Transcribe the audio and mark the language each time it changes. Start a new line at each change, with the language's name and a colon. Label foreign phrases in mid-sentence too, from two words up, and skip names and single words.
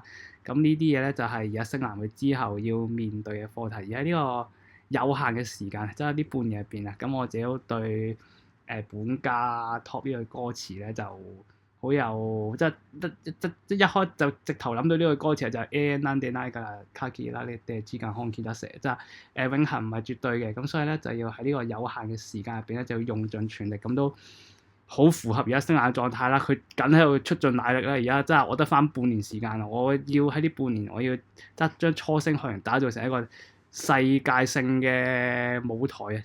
Cantonese: 咁呢啲嘢咧就係而家星男佢之後要面對嘅課題。而喺呢個有限嘅時間，即係呢半年入邊啊，咁我自己都對本家 top 呢句歌詞咧就好有即一開就直頭諗到呢句歌詞就係
Japanese: 永遠でないから限られて時間空間
Cantonese: 得寫，即係永恆唔係絕對嘅，咁所以咧就要喺呢個有限嘅時間入邊咧就要用盡全力，咁都好符合而家星男嘅狀態啦。佢緊喺度出盡奶力啦，而家真係我得翻半年時間啦，我要喺呢半年我要即係將初星學員打造成一個世界性嘅舞台啊！